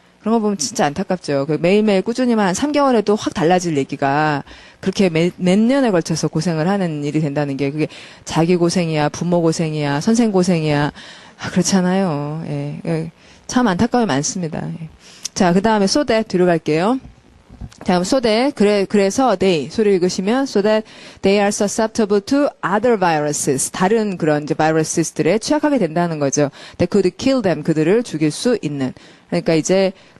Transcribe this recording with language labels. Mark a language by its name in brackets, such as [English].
[Korean] 그런 거 보면 진짜 안타깝죠. 그 매일매일 꾸준히만 한 3개월 해도 확 달라질 얘기가 그렇게 몇 년에 걸쳐서 고생을 하는 일이 된다는 게 그게 자기 고생이야, 부모 고생이야, 선생 고생이야. 그렇잖아요. 예. 참 안타까움이 많습니다. 예. 자, 그 다음에 so that 뒤로 갈게요. 자, [English] so that 그래서 they 소리 읽으시면 so that they are susceptible to other viruses [Korean] 다른 그런 이제 virus들에 취약하게 된다는 거죠. [English] That could kill them [Korean] 그들을 죽일 수 있는. 그러니까 이제